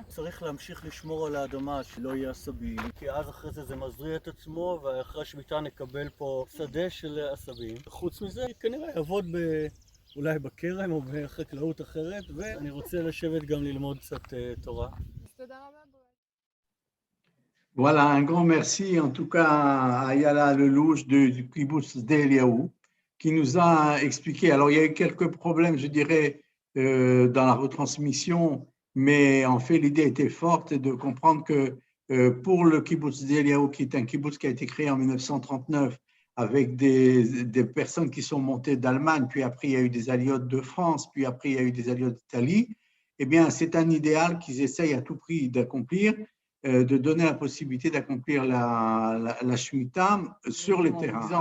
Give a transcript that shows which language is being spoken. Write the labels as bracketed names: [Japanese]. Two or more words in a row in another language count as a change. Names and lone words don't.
[Hebrew] צריך להמשיך לשמור על האדמה, שלא יהיה עשבים, כי אז אחרי זה מזריע את עצמו, ואחרי השמיטה נקבל פה שדה של עשבים. חוץ מזה, כנראה יעבוד אולי בכרם או בחקלאות אחרת, ואני רוצה לשבת גם ללמוד קצת תורה. תודה רבה. [French] Voilà, un grand merci en tout cas à Ayala Lelouch du kibbutz Sde Eliaou qui nous a expliqué. Alors, il y a eu quelques problèmes, je dirais, dans la retransmission, mais en fait, l'idée était forte de comprendre que pour le kibbutz Sde Eliaou, qui est un kibbutz qui a été créé en 1939 avec des personnes qui sont montées d'Allemagne, puis après, il y a eu des aliotes de France, puis après, il y a eu des aliotes d'Italie, eh bien, c'est un idéal qu'ils essayent à tout prix d'accomplir, de donner la possibilité d'accomplir la Shemitah sur les terrains.